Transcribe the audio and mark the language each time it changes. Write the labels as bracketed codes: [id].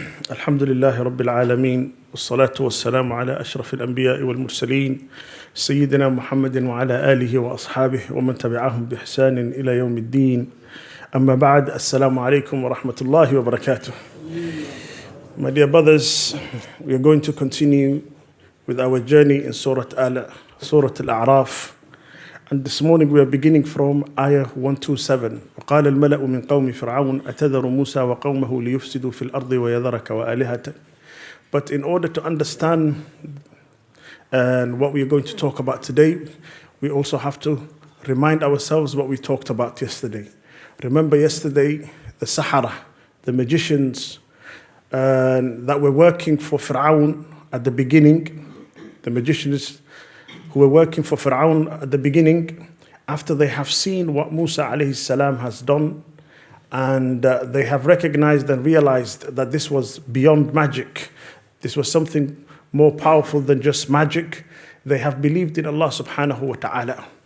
[ar] الحمد لله رب العالمين والصلاة والسلام على أشرف الأنبياء والمرسلين سيدنا محمد وعلى آله وأصحابه ومن تبعهم بإحسان إلى يوم الدين. أما بعد, السلام عليكم ورحمة الله وبركاته. [en] My dear brothers, we are going to continue with our journey in Surah Al-A'raf. And this morning we are beginning from Ayah 127. [ar] وقال الملأ من قوم فرعون أتذر موسى وقومه ليفسدوا في الأرض ويذرك وآلهتك. [en] But in order to understand what we are going to talk about today, we also have to remind ourselves what we talked about yesterday. Remember yesterday, the Sahara, the magicians that were working for Fir'aun at the beginning, the magicians who were working for Fir'aun at the beginning, after they have seen what Musa alayhi salam has done, and they have recognized and realized that this was beyond magic, this was something more powerful than just magic, they have believed in Allah subhanahu wa ta'ala.